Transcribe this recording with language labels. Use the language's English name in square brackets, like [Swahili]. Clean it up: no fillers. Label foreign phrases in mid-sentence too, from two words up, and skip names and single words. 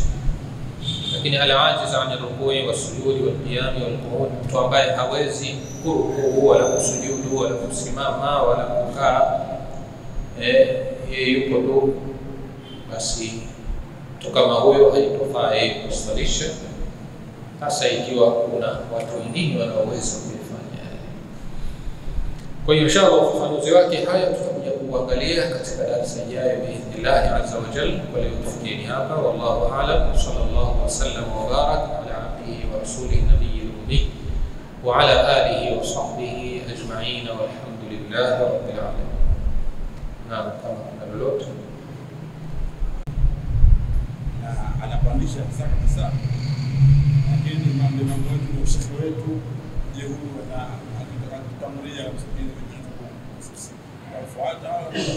[Swahili] Lakini [Arabic] العاجز عن الركوع والسجود والقيام والقعود, [Swahili] mtu ambaye hawezi kurukuu wala kusujudu wala kusimama wala kukaa, yeye yuko tu, basi mtu kama huyo haitofaa yeye kuswalisha, hasa ikiwa kuna watu wengine wanaoweza kufanya. Kwa hiyo inshallah ufafanuzi wake haya tutakuja kuangalia katika darasa ijayo [Arabic] بإذن الله عز وجل. [Swahili] Kwa leo tufikieni hapa, [Arabic] والله أعلم، صلى الله عليه وسلم وبارك على عبده ورسوله النبي الأمي وعلى آله وصحبه أجمعين، والحمد لله رب العالمين. [Swahili] Naam, kama kuna lolote na anapandisha sana kabisa, lakini mambo yetu na ushiriki wetu, je, huyu ana akitamria msikini sisi kufuata au